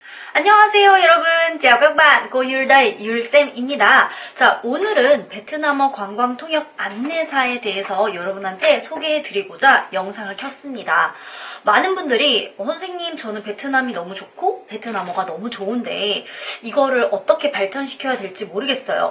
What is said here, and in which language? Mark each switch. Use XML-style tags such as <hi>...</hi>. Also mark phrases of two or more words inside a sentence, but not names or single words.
<ko>안녕하세요 여러분,</ko> <vi>chào các bạn, cô Yul đây,</vi> <ko>Yul쌤입니다. 자, 오늘은 베트남어 관광 통역 안내사에 대해서 여러분한테 소개해드리고자 영상을 켰습니다. 많은 분들이 선생님 저는 베트남이 너무 좋고 베트남어가 너무 좋은데 이거를 어떻게 발전시켜야 될지 모르겠어요.</ko>